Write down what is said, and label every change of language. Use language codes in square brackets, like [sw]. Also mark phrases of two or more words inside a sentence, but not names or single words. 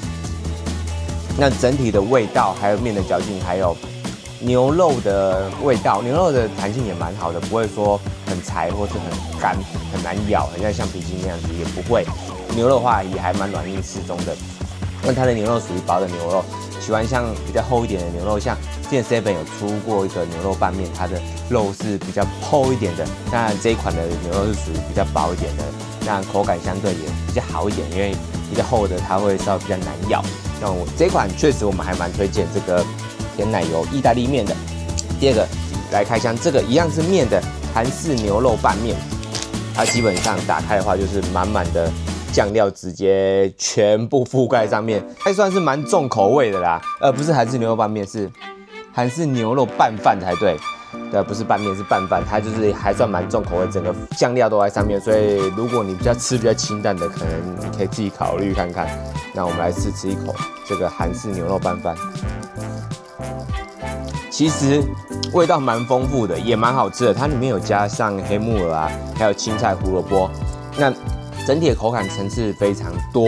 [zh] 那整體的味道，還有麵的嚼勁，還有牛肉的味道，牛肉的彈性也蠻好的，不會說很柴或是很乾、很難咬，很像橡皮筋那樣子，也不會。牛肉的話也還蠻軟硬適中的。那它的牛肉屬於薄的牛肉，喜歡像比較厚一點的牛肉，像之前 7有出過一個牛肉拌麵，它的肉是比較厚一點的。那這一款的牛肉是屬於比較薄一點的，那口感相對也比較好一點，因為比較厚的它會稍微比較難咬。那我這一款確實我們還蠻推薦這個甜奶油意大利麵的。第二個來開箱，這個一樣是麵的韓式牛肉拌麵，它基本上打開的話就是滿滿的醬料直接全部覆蓋上面，還算是蠻重口味的啦。不是韓式牛肉拌麵，是韓式牛肉拌飯才對。对，不是拌麵，是拌飯，它就是還算蠻重口味，整個醬料都在上面，所以如果你比較清淡的，可能你可以自己考慮看看。那我們來試吃一口這個韓式牛肉拌飯，其實味道蠻豐富的，也蠻好吃的。它裡面有加上黑木耳啊，還有青菜、胡蘿蔔，那整體的口感層次非常多。